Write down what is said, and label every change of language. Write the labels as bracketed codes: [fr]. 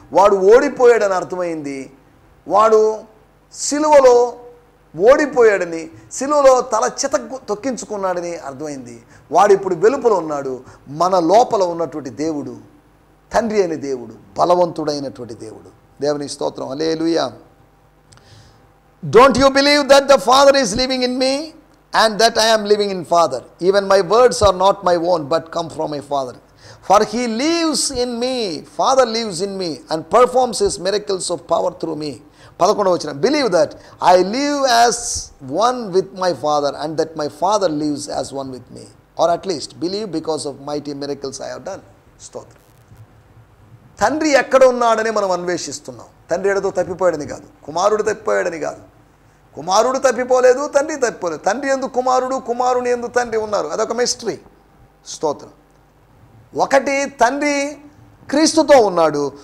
[te] వాడు ఓడిపోయాడని అర్థమైంది. వాడు సిలువలో ఓడిపోయాడని, సిలువలో తల చిత తొక్కించుకున్నాడని అర్థమైంది. వాడు ఇప్పుడు వెలుపల ఉన్నాడు. మన లోపల ఉన్నటువంటి దేవుడు తండ్రి అయిన దేవుడు, బలవంతుడైనటువంటి దేవుడు. దేవుని స్తోత్రం. హల్లెలూయా. [en] Don't you believe that the Father is living in me and that I am living in Father? Even my words are not my own but come from my Father. For he lives in me, Father lives in me and performs his miracles of power through me. [te] 11వ వచనం, [en] believe that I live as one with my Father and that my Father lives as one with me. Or at least believe because of mighty miracles I have done. [te] స్తోత్రం. తండ్రి ఎక్కడ ఉన్నాడని మనం అన్వేషిస్తున్నాం. తండ్రి ఎడతో తప్పిపోయాడని కాదు, కుమారుడు తప్పిపోయాడని కాదు. కుమారుడు తప్పిపోలేదు, తండ్రి తప్పిపోలేదు. తండ్రి యందు కుమారుడు, కుమారుని యందు తండ్రి ఉన్నారు. అదొక మిస్టరీ. స్తోత్రం. ఒకటి, తండ్రి క్రీస్తుతో ఉన్నాడు.